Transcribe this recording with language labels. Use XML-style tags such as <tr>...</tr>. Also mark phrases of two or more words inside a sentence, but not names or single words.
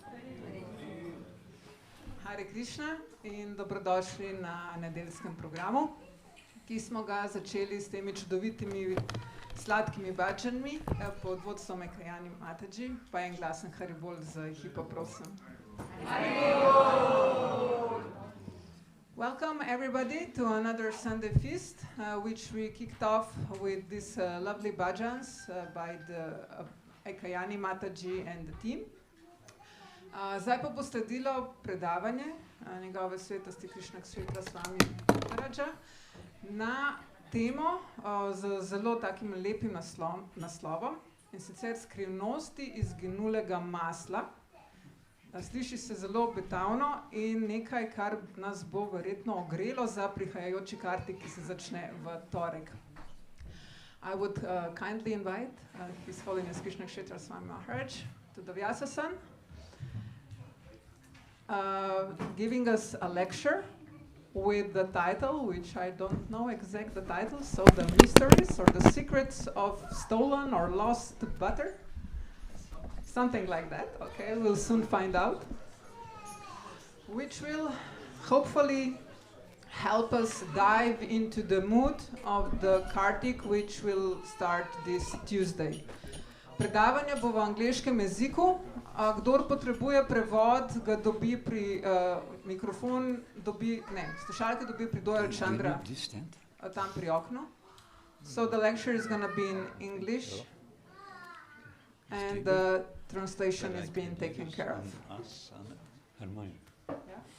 <sl>Hare Krišna in dobrodošli na nedeljskem programu, ki smo ga začeli s temi čudovitimi sladkimi bhajanmi pod vodstvom Ekajani Mataji, pa en glasen Hari Bol za ekipo, prosim.</sl> <en>Welcome everybody to another Sunday feast, which we kicked off with these lovely bhajans by the Ekajani Mataji and the team.</en> <sl>Zdaj pa bo sledilo predavanje njegove svetosti Krishna Kshetra Swami na temo z zelo takim lepim naslovom, in sicer skrivnosti izginulega masla Sliši se zelo obetavno in nekaj, kar nas bo verjetno ogrelo za prihajajoči kartik, ki se začne v torek.</sl> <en>I would kindly invite His Holiness Krishna Kshetra Swami Maharaj to the Vyasa-san, giving us a lecture with the title, which I don't know exact the title, so the mysteries or the secrets of stolen or lost butter. Something like that, okay, we'll soon find out. Which will hopefully help us dive into the mood of the Kartik, which will start this Tuesday.</en> <sl>Predavanje bo v angleškem jeziku. Kdor potrebuje prevod, ga dobi pri slušalke dobi pri Doyle Chandra, tam pri oknu.</sl> <en>So the lecture is gonna be in English and the translation is being taken care of. Yeah?</en>